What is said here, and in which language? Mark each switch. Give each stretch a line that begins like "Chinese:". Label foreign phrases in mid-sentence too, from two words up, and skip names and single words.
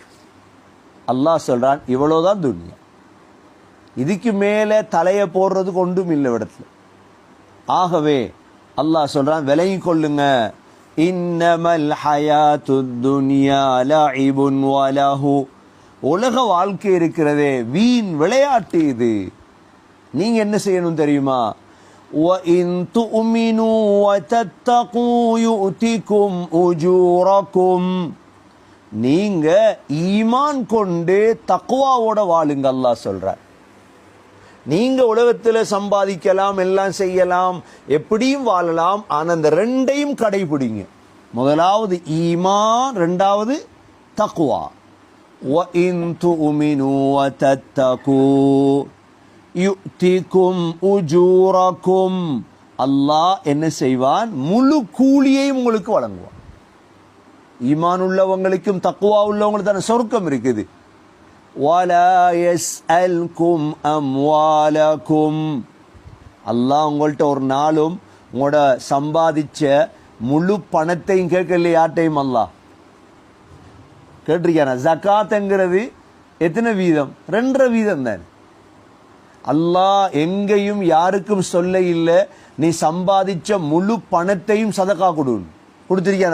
Tamil: அல்லாஹ் சொல்றான் இவ்வளவுதான் துனியா, இதுக்கு மேல தலையை போடுறதுக்கு ஒன்றும் இல்லை இடத்துல. ஆகவே அல்லாஹ் சொல்றான் விலகிக் கொள்ளுங்க.
Arabic: إنما الحياة الدنيا لعب ولهو,
Tamil: உலக வாழ்க்கை இருக்கிறதே வீண் விளையாட்டு இது. நீங்க என்ன செய்யணும் தெரியுமா?
Arabic: وَإِن تُؤْمِنُوا وَتَتَّقُوا يُؤْتِكُمْ أُجُورَكُمْ,
Tamil: நீங்க ஈமான் கொண்டு தக்வாவோட வாழுங்க. அல்லாஹ் சொல்றார், நீங்க உலகத்தில் சம்பாதிக்கலாம், எல்லாம் செய்யலாம், எப்படியும் வாழலாம், ஆனா அந்த 2ஐயும் கடைபிடிங்க. முதலாவது ஈமான், 2வது தக்வா.
Arabic: وَإِن تُؤْمِنُوا وَتَتَّقُوا يُؤْتِكُمْ أُجُورَكُمْ,
Tamil: அல்லாஹ் என்ன செய்வான்? முழு கூலியையும் உங்களுக்கு வழங்குவான். ஈமான் உள்ளவங்களுக்கும் தக்வா உள்ளவங்களுக்கு தானே சொர்க்கம் இருக்குது.
Arabic: وَلَا يَسْأَلْكُمْ أَمْوَالَكُمْ,
Tamil: அல்லாஹ் உங்கள்கிட்ட ஒரு நாளும் உங்களோட சம்பாதிச்ச முழு பணத்தையும் கேட்கல யார்ட்டையும். அல்லாஹ் கேட்டிருக்கான ஜகாத்ங்கிறது எத்தனை வீதம்? 2.5 வீதம் தான். அல்லாஹ் எங்கேயும் யாருக்கும் சொல்ல இல்லை நீ சம்பாதிச்ச முழு பணத்தையும் சதகா கொடுத்திருக்கான.